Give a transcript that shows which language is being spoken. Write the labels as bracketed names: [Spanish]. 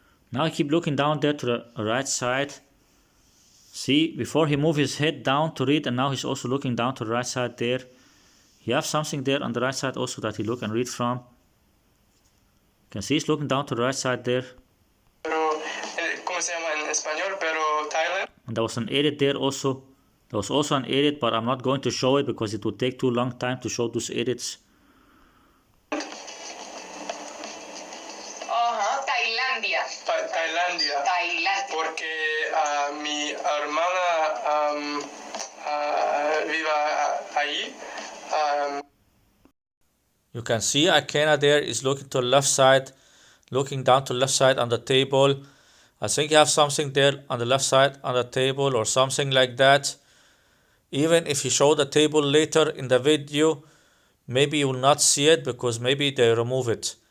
[English] Now I keep looking down there to the right side. See, before he moved his head down to read, and now he's also looking down to the right side there. He has something there on the right side also that he look and read from. You can see he's looking down to the right side there. [Spanish] Pero, ¿cómo se llama en español? Pero Thailand. [English] And there was an edit there also. There was also an edit, but I'm not going to show it because it would take too long time to show those edits. [Spanish] Tailandia. Tailandia. Porque mi hermana vive ahí. [English] You can see Ikenna there is looking to the left side, looking down to the left side on the table. I think you have something there on the left side on the table or something like that. Even if you show the table later in the video, maybe you will not see it because maybe they remove it.